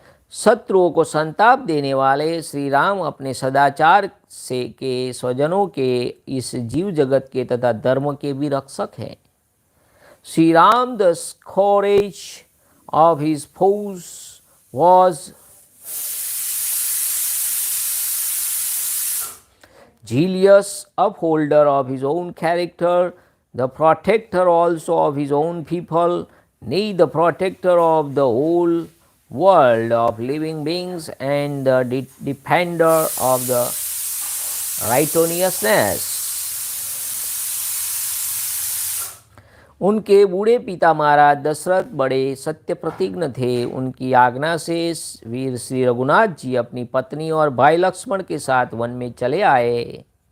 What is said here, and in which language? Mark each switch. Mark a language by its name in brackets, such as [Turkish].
[Hindi] शत्रुओं को संताप देने वाले श्री राम अपने सदाचार से के स्वजनों के इस जीव जगत के तथा धर्म के भी रक्षक हैं। [English] Shri Ram the courage of his foes was zealous, upholder of his own character, the protector also of his own people, nay, the protector of the whole world of living beings, and the defender of the righteousness. [Hindi] उनके बूढ़े पिता महाराज दशरथ बड़े सत्य प्रतिज्ञ थे। उनकी आज्ञा से वीर श्री रघुनाथ जी अपनी पत्नी और भाई लक्ष्मण के साथ वन में चले आए।